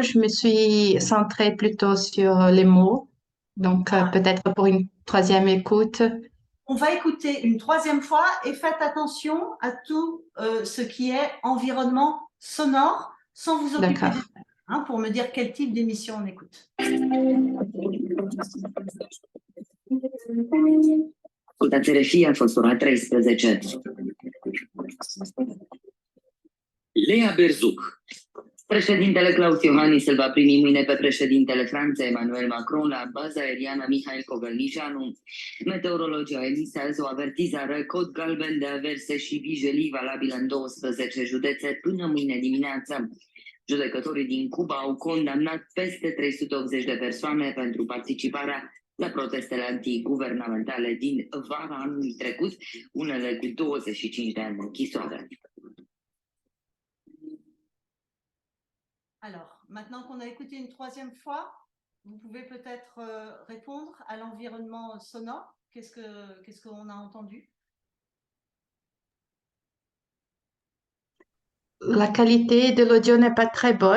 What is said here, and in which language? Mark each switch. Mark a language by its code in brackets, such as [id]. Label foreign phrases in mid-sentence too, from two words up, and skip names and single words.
[fr] Je me suis centrée plutôt sur les mots. Donc, Ah, peut-être pour une troisième écoute. on va écouter une troisième fois et faites attention à tout ce qui est environnement sonore sans vous occuper des D'accord. hein, pour me dire quel type d'émission on écoute. [ro] Ascultați regia a fost ora 13. Lea Berzuc. Președintele Klaus Iohannis îl va primi mâine pe președintele Franței Emmanuel Macron la baza aeriană Mihail Cogălnicianu. Meteorologii au emis azi o avertizare cod galben de averse și vijelii valabilă în 12 județe până mâine dimineață. Judecătorii din Cuba au condamnat peste 380 de persoane pentru participarea la protestele antiguvernamentale din vara anului trecut, unele cu 25 de ani de închisoare. [fr] Alors, maintenant qu'on a écouté une troisième fois, vous pouvez peut-être répondre à l'environnement sonore. Qu'est-ce qu'on a entendu? La qualité de l'audio n'est pas très bonne.